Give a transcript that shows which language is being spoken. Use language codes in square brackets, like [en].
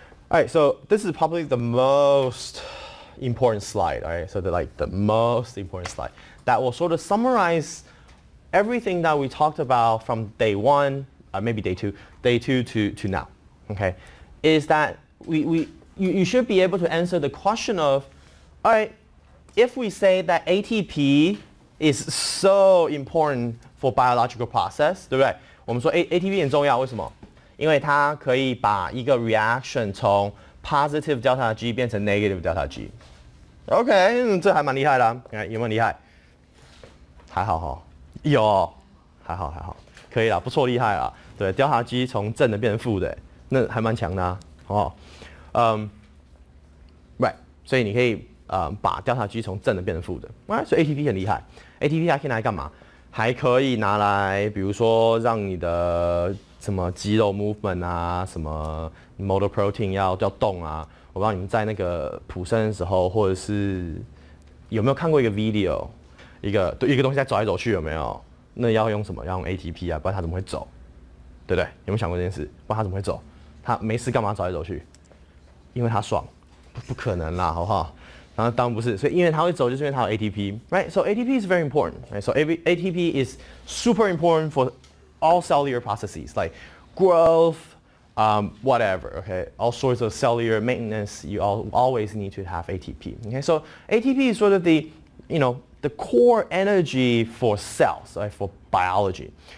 [en] All right, so this is probably the most important slide, all right? So the most important slide that will sort of summarize everything that we talked about from day one, maybe day two to now, okay? Is that you should be able to answer the question of, all right, if we say that ATP is so important for biological process, [zh] 对不对？我们说 ATP 很重要，为什么？因为它可以把一个 reaction 从 positive delta G 变成 negative delta G。OK， 这还蛮厉害的啊，有没有厉害？还好哈，有，还好，可以啦，不错，厉害啦。对 ，delta G 从正的变成负的，那还蛮强的啊，好不好？Right， 所以你可以把 delta G 从正的变成负的，所以 ATP 很厉害。ATP 还可以拿来干嘛？还可以拿来，比如说让你的什么肌肉 movement 啊，什么 motor protein 要动啊。我不知道你们在那个普生的时候，或者是有没有看过一个 video， 一个东西在走来走去，有没有？那要用什么？要用 ATP 啊，不然它怎么会走？对不对？有没有想过这件事？不然它怎么会走？它没事干嘛走来走去？因为它爽，不可能啦，好不好？当然不是，所以因为它会走，就是因为它有 ATP, right? [en] So ATP is very important, right? So ATP is super important for all cellular processes like growth, whatever, okay? All sorts of cellular maintenance, you always need to have ATP, okay? So ATP is sort of the core energy for cells, right? For biology.